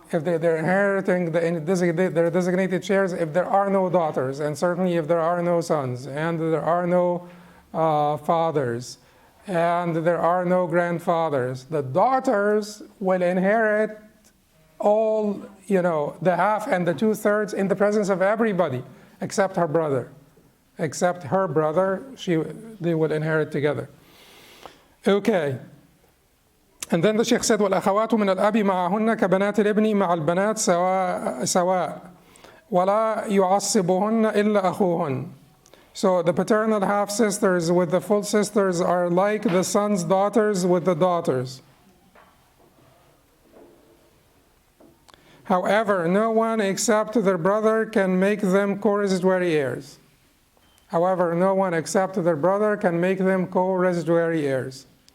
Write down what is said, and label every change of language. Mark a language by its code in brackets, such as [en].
[en] If they're inheriting their designated shares if there are no daughters, and certainly if there are no sons, and there are no fathers, and there are no grandfathers. The daughters will inherit all, the half and the 2/3 in the presence of everybody except her brother. Except her brother, they will inherit together. Okay. And then the Sheikh said, [ar] وَالْأَخَوَاتُ مِنَ الْأَبِ مَعَهُنَّ كَبَنَاتِ الْإِبْنِ مَعَ الْبَنَاتِ سَوَاء وَلَا يُعَصِّبُهُنَّ إِلَّا أَخُوهُنَّ. [en] So the paternal half-sisters with the full sisters are like the son's daughters with the daughters. However, no one except their brother can make them co-residuary heirs. However, no one except their brother can make them co-residuary heirs.